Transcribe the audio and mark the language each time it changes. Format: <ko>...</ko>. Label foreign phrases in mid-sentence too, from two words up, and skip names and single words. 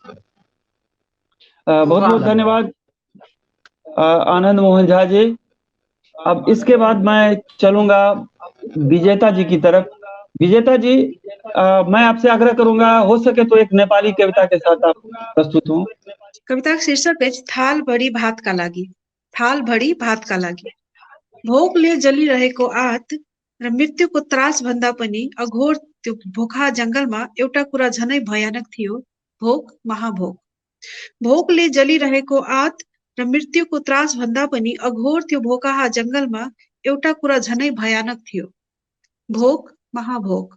<hi>बहुत बहुत धन्यवाद आनंद मोहन झा जी। अब इसके बाद मैं चलूंगा विजेता जी की तरफ। विजेता जी, मैं आपसे आग्रह करूंगा हो सके तो एक नेपाली कविता के साथ आप प्रस्तुत हों। कविता का शीर्षक है थाल भरी भात का लागि। थाल भरी भात का लागि।</hi> <ne>भोकले जलिरहेको आत र मृत्युको त्रास भन्दा पनि अघोर त्यो भोका जंगलमा एउटा कुरा झनै भयानक थियो, भोक, महाभोक। भोकले जलिरहेको आत र मृत्युको त्रास भन्दा पनि अघोर त्यो भोकाहा जंगलमा एउटा कुरा झनै भयानक थियो, भोक, महाभोक।</ne>